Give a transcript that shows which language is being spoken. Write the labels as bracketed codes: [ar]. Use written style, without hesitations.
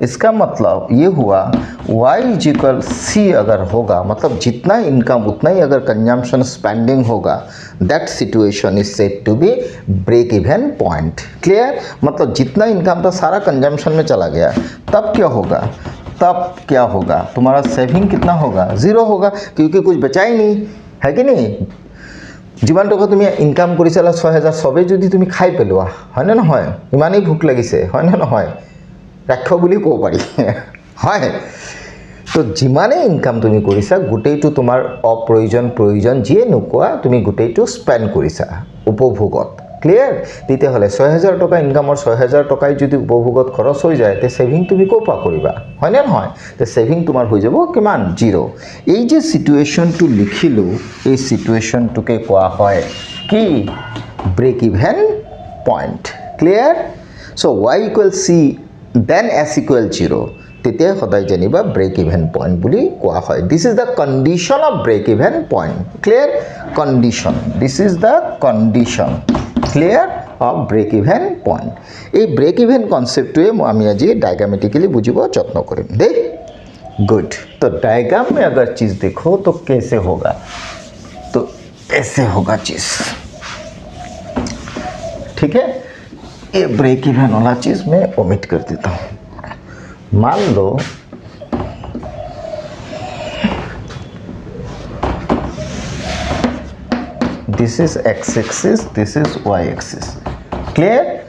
[hi] इसका मतलब ये हुआ y=c अगर होगा, मतलब जितना इनकम उतना ही अगर कंजम्पशन स्पेंडिंग होगा, [en] That situation is said to be break even point. [hi] Clear? मतलब जितना इनकम था सारा कंजम्पशन में चला गया, तब क्या होगा? तुम्हारा सेविंग कितना होगा? 0 होगा, क्योंकि कुछ बचा ही नहीं, है कि नहीं। [as] যিমান টকা তুমি ইনকাম কৰিছিলা 6000, সবে যদি তুমি খাই পেলোৱা, হয়নে নহয়? ইমানেই ভোক লাগিছে, হয়নে নহয়? ৰাক্ষ বুলি ক'ব পাৰি, হয়। তো যিমানেই ইনকাম তুমি কৰিছা, গোটেইটো তোমাৰ প্ৰয়োজন যিয়ে নোকোৱা, তুমি গোটেইটো স্পেণ্ড কৰিছা উপভোগত। ক্লিয়াৰ? তেতিয়াহ'লে 6000 টকা ইনকামৰ 6000 টকাই যদি উপভোগত খৰচ হৈ যায়, তে সেভিং তুমি ক'ৰ পৰা কৰিবা, হয়নে নহয়? তে সেভিং তোমাৰ হৈ যাব কিমান? 0। এই যে সিচুৱেশ্যনটো লিখিলোঁ, এই সিচুৱেশ্যনটোকে কোৱা হয় কি? Brake even point. ক্লিয়াৰ? চ' y=c দেন s=0, তেতিয়া সদায় জানিবা ব্ৰেক ইভেন পইণ্ট বুলি কোৱা হয়। [en] This is the condition of break even point. Clear? Condition, this is the condition, clear, of break even point. [as] এই ব্ৰেক ইভেন কনচেপ্টটোৱে আমি আজি diagrammatically बुझिब যত্न কৰিম দেই। [en] Good. [hi] तो डायग्राम में अगर चीज़ देखो तो कैसे होगा? तो ऐसे होगा चीज़, ठीक है। ये ब्रेक इवन वाला चीज़ मैं ओमिट कर देता हूँ। मान लो [en] This is X axis, this is Y axis. Clear?